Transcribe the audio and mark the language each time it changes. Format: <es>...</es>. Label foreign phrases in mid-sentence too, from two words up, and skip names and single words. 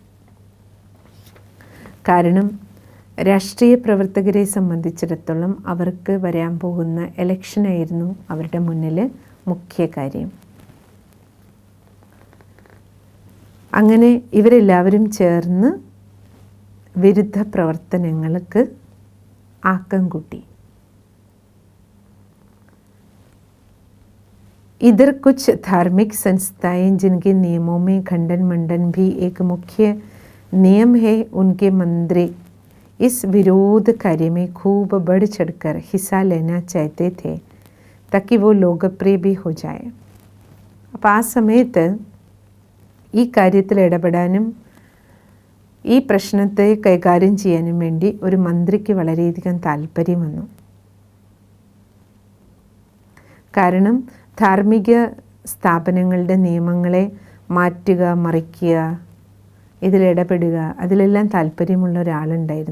<ml>കാരണം രാഷ്ട്രീയ പ്രവർത്തകരെ സംബന്ധിച്ചിടത്തോളം അവർക്ക് വരാൻ പോകുന്ന ഇലക്ഷനായിരുന്നു അവരുടെ മുന്നിൽ മുഖ്യ കാര്യം. അങ്ങനെ ഇവരെല്ലാവരും ചേർന്ന് വിരുദ്ധ പ്രവർത്തനങ്ങൾക്ക് ആക്കം കൂട്ടി.</ml> <hi>इधर कुछ धार्मिक संस्थाएं जिनके नियमों में खंडन मंडन भी एक मुख्य नियम है, उनके मंदिर इस विरोध कार्य में खूब बढ़ चढ़कर हिस्सा लेना चाहते थे ताकि वो लोकप्रिय भी हो जाए.</hi> <ml>അപ്പോൾ ആ സമയത്ത് ഈ കാര്യത്തിൽ ഇടപെടാനും ഈ പ്രശ്നത്തെ കൈകാര്യം ചെയ്യാനും വേണ്ടി ഒരു മന്ത്രിക്ക് വളരെയധികം താല്പര്യം വന്നു. കാരണം ധാർമ്മിക സ്ഥാപനങ്ങളുടെ നിയമങ്ങളെ മാറ്റുക, മറിക്കുക, ഇതിലിടപെടുക, അതിലെല്ലാം താല്പര്യമുള്ള ഒരാളുണ്ടായിരുന്നു.</ml>